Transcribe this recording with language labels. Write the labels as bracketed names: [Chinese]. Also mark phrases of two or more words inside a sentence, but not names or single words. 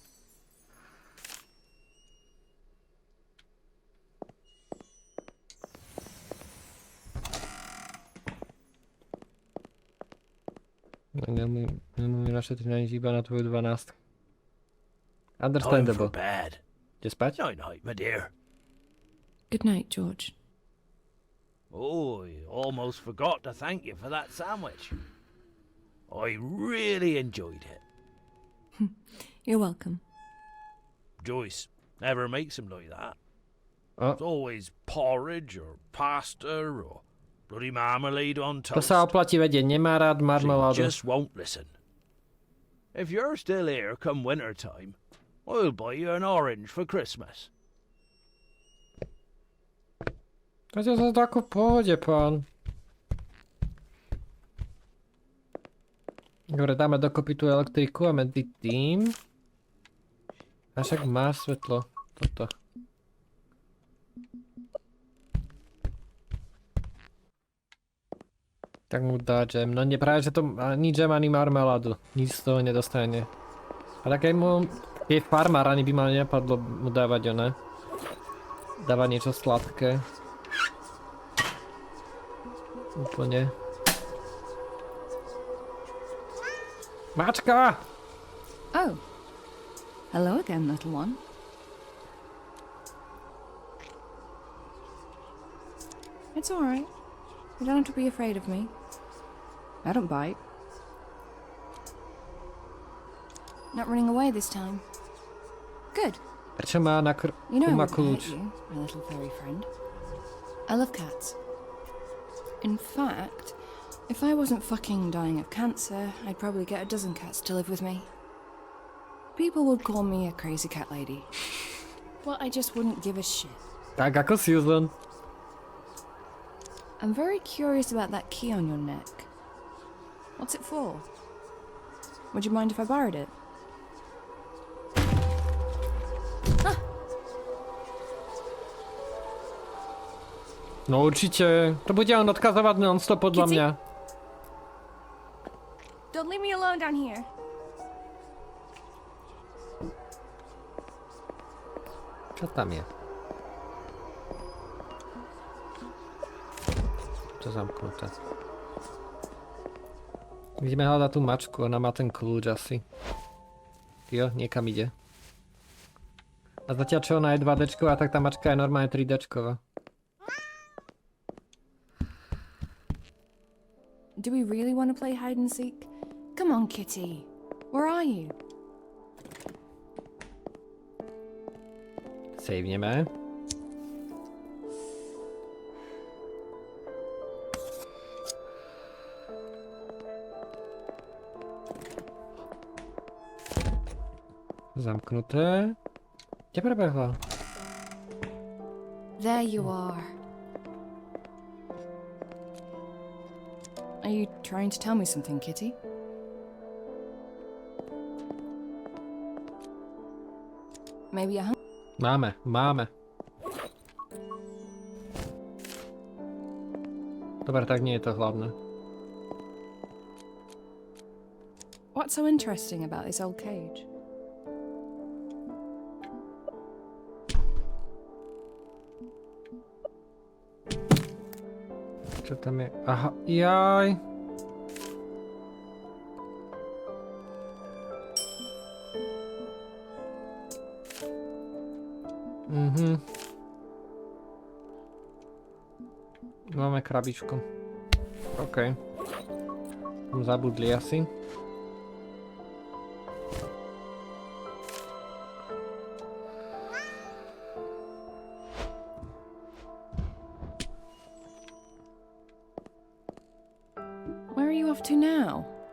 [Slovak] Nemôžem našetriť na nič iba na tvoju 12. Understandable. Ide spať? [English] Night night, my dear. Good night, George. Oh, I almost forgot to thank you for that sandwich. I really enjoyed it. You're welcome. Joyce never makes them like that. Oh. It's always porridge or pasta or bloody marmalade on To toast. [Slovak] sa oplatí vedieť, nemá rád [English] She [Slovak] marmeládu. [English] just won't listen. If you're still here come winter time, I'll buy you an orange for Christmas. [Slovak] To je zase ako v pohode, pán. Dobre, dáme dokopy tú elektriku a medzi tým. A však má svetlo. Toto. Tak mu dá džem. No nie, práve, že to ani džem, ani marmeládu. Nič z toho nedostane. A tak aj mu, keď je farmár, ani by ma nenapadlo mu dávať oné. Dávať niečo sladké. Úplne. Mačka! [English] Oh. Hello again, little one. It's alright. You don't have to be afraid of me. I don't bite. Not running away this time. Good. [Slovak] Prečo má na [English] You know I [Slovak] má [English] wouldn't [Slovak] kľúč? [English] hurt you, my little furry friend. I love cats. In fact, if I wasn't fucking dying of cancer, I'd probably get a dozen cats to live with me. People would call me a crazy cat lady. Well, I just wouldn't give a shit. [Slovak] Tak ako Susan. [English] I'm very curious about that key on your neck. What's it for? Would you mind if I borrowed it? [Slovak] No určite. To bude on odkazovať non-stop podľa Kitty? mňa. [English] Don't leave me alone down here. [Slovak] Čo tam je? To zamknuté. Ideme hľadať tú mačku, ona má ten kľúč asi. Jo, niekam ide. A zatiaľ čo ona je 2Dčková, tak tá mačka je normálne 3Dčková. [English] Do we really want to play hide and seek? Come on, Kitty. Where are you? [Slovak] Saveneme. Zamknuté. Kde prebehla? [English] There you are. Are you trying to tell me something, Kitty? Maybe a [Slovak] Máme. Dobre, tak nie je to hlavné. What's so interesting about this old cage? Čo tam je? Aha, jaj. Máme krabičku. OK. Tam zabudli asi. [English] Where are you off to now?